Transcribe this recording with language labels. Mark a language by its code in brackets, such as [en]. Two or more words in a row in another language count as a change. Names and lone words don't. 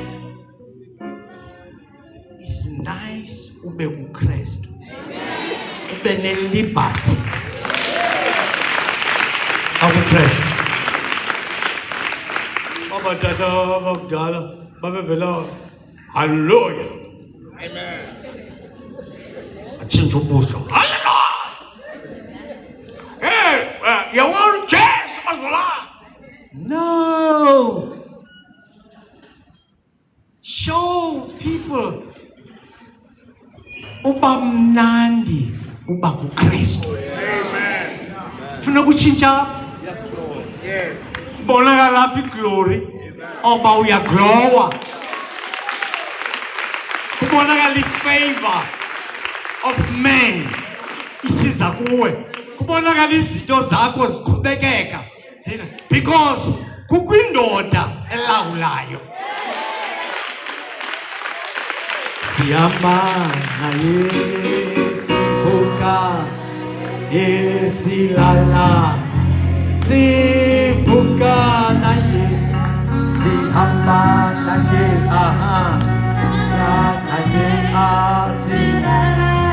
[en] It's nice [xh] ube uKristu. Ube ne-liberty. AbuKristu. Abatata abakudala babevela hallelujah. Amen. Atshintsha ubuso. Hallelujah. [en] Hey, you want Jesus was alive? [xh] No. [en] Show people [xh] uba mnandi uba kuKristu. Amen. Funa kutshintsha. [en] Yes Lord. Yes. [xh] Bonakala lapha iglory oba uyaglowa. Kubonakala [en] ifavor of men [xh] isiza kuwe. Kubonakala izinto zakho ziqhubekeka. Because kukwindoda elawulayo. Sihamba naye, sivuka, silala, sivuka naye, sihamba naye, naye, silala.